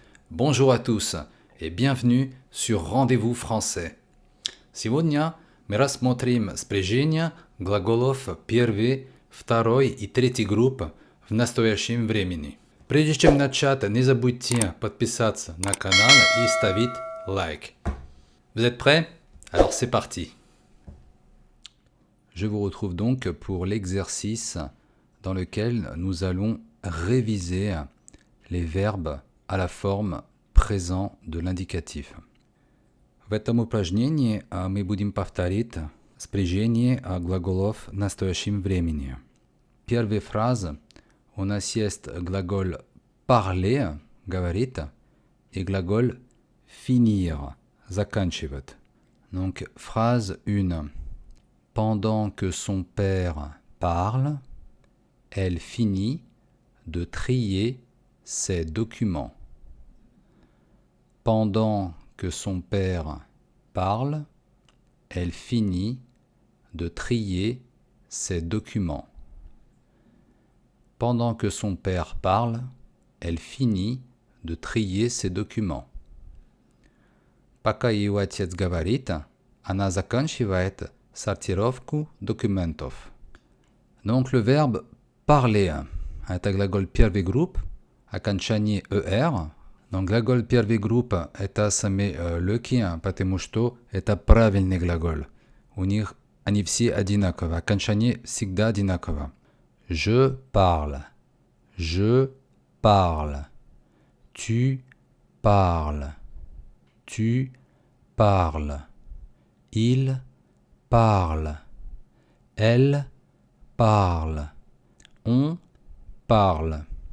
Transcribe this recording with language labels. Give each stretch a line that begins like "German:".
French: Bonjour à tous et bienvenue sur Rendez-vous français.
Russian: Сегодня мы рассмотрим спряжение глаголов первой, второй и третьей группы в настоящем времени. Прежде чем начать, не забудьте подписаться на канал и ставить лайк.
French: Vous êtes prêts? Alors c'est parti. Je vous retrouve donc pour l'exercice dans lequel nous allons réviser les verbes à la forme présent de l'indicatif.
Russian: В этом упражнении мы будем повторить спряжение глаголов в настоящем времени. Первая фраза у нас есть глагол parler, говорить, и глагол finir, заканчивать.
French: Donc, phrase 1. Pendant que son père parle, elle finit de trier ses documents. Pendant que son père parle, elle finit de trier ses documents. Pendant que son père parle, elle finit de trier ses documents.
Russian: Пока ее отец говорит, она заканчивает сортировку документов.
French: Donc le verbe parler,
Russian: это глагол первый групп, окончание «er». Donc глагол первый групп это сами легкий, потому что это правильный глагол. У них они все одинаковы, окончание всегда одинаково.
French: Je parle, je parle, tu parles, tu parles, il parle, elle parle, on parle.